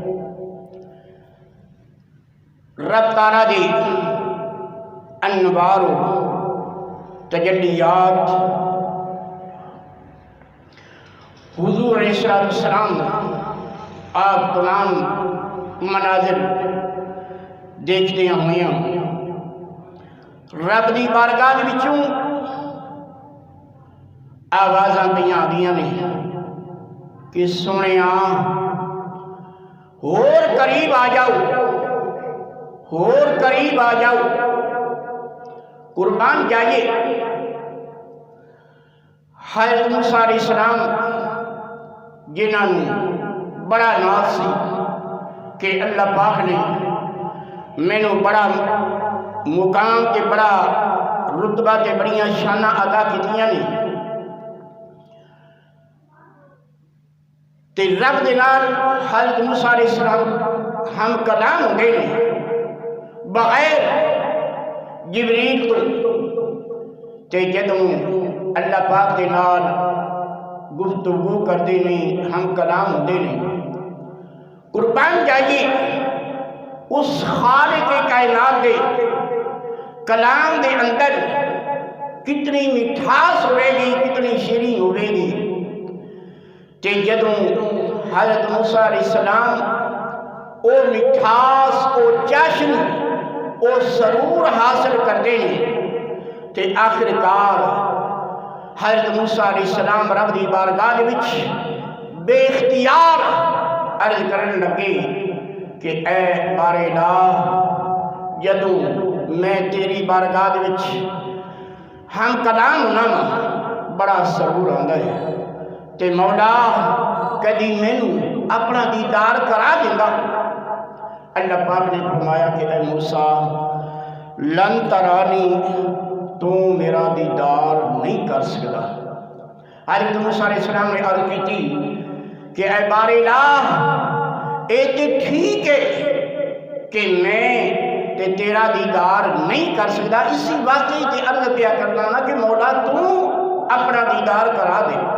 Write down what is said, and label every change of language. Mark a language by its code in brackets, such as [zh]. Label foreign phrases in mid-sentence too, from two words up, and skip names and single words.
[pa] رب تعالیٰ دی انوار و تجلیات حضور علیہ السلام [ur] آپ تمام مناظر دیکھتے ہوئے [pa] رب دی بارگاہ دے وچوں آوازاں پہ آدیاں نے کہ سنیا [ur] اور قریب آ جاؤ، اور قریب آ جاؤ، قربان جائیے۔ [pa] حضرت موسیٰ علیہ السلام جنہاں نے بڑا ناز سی کہ اللہ پاک نے مینوں بڑا مقام تے بڑا رتبہ تے بڑیاں شانہ عطا کیتیاں نے، تے رب دے نال حضرت موسیٰ علیہ السلام ہم کلام ہو گئے نے بغیر جبریل تو، تے جدوں اللہ پاک دے نال گفتگو کردے نے ہم کلام ہوندے نے۔ قربان جائیے اس خالق کائنات دے کلام دے اندر کتنی مٹھاس ہوئے گی، کتنی شیریں ہوئے گی، تے جدوں حضرت موسیٰ علیہ السلام او مٹھاس، او جشن، او سرور حاصل کردے نے، تے آخرکار حضرت موسیٰ علیہ السلام رب دی بارگاہ دے وچ بے اختیار عرض کرن لگے کہ اے بار الہ، جدوں میں تیری بارگاہ دے وچ ہم کلام ہونا بڑا سرور آندا ہے، تے مولا کدی مینوں اپنا دیدار کرا دیندا۔ اللہ پاک نے فرمایا کہ اے موسیٰ [ar] لن ترانی، [pa] تو میرا دیدار نہیں کر سکتا۔ حضرت موسیٰ علیہ السلام نے عرض کی تھی کہ اے بار الہ اے تے ٹھیک ہے کہ میں تے تیرا دیدار نہیں کر سکتا، اسی واقعی تے عرض کیا کرنا نا کہ مولا تو اپنا دیدار کرا دے۔